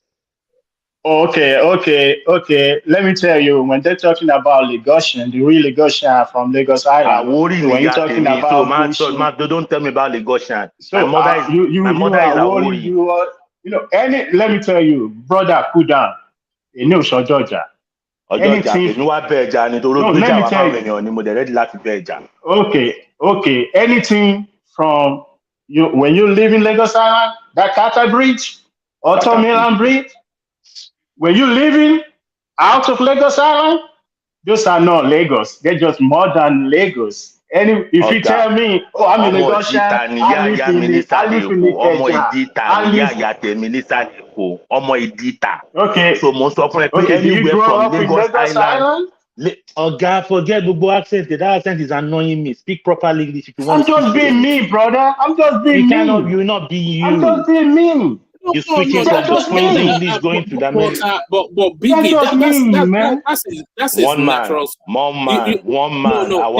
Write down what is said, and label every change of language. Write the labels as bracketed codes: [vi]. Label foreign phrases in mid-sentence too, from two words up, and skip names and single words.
[en] Okay. Let me tell you, when they're talking about Lagosian, the real Lagosian are from Lagos Island. Worry So when you're talking me. So about man, Mushin, don't tell me about Lagosian. so My mother is are a worried. worry. You are, let me tell you, brother, cool down. You know, so Georgia. [yo] Ọjọ́jà èmi wá bẹ ẹja nítorí ó [en] No, [yo] gbéjà [en] let me [yo] wá [en] tell [yo] fáwọn [en] you. [yo] èèyàn ni mo dẹ̀ [en] ready [yo] láti bẹ ẹja. [en] Okay. Anything from you when you live in Lagos Island, that Carter Bridge, Otto Milan Bridge, when you living out of Lagos Island, those are not Lagos. They're just modern Lagos. If you tell me, oh, I'm a Lagosian, I live in [yo] ọmọ [en] Ikeja, [yo] Ìdìtà níyà ìyá tèmi nísàlẹ̀ Èkó, ọmọ Ìdìtà. [en] Okay. [yo] So mo sọ fún ẹ pé [en] Do you anywhere grow from up in Lagos Lagos Island. Island? Oga, forget gbogbo accent. That accent is annoying me. Speak proper English if you want I'm to speak. just being me, brother. I'm just being me. You're not being you. I'm just being me. You're switching from the Queen's English going to the American. But Biggie, that's his One man, natural. one man. No.